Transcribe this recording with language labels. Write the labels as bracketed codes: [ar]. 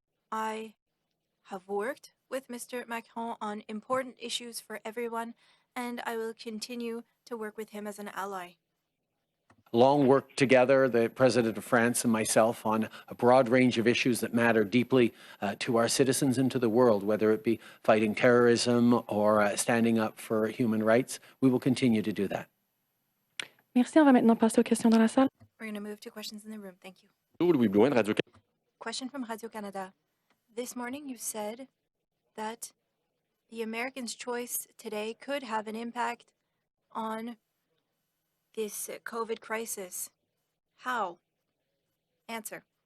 [en] I have worked with Mr. Macron on important issues for everyone, and I will continue to work with him as an ally. Long work together, the President of France and myself, on a broad range of issues that matter deeply to our citizens and to the world, whether it be fighting terrorism or standing up for human rights. We will continue to do that. [fr] Merci. On va maintenant passer aux questions dans la salle. [en] We're going to move to questions in the room. Thank you. Radio Question from Radio-Canada. This morning you said that the Americans' choice today could have an impact on this COVID crisis. How? Answer.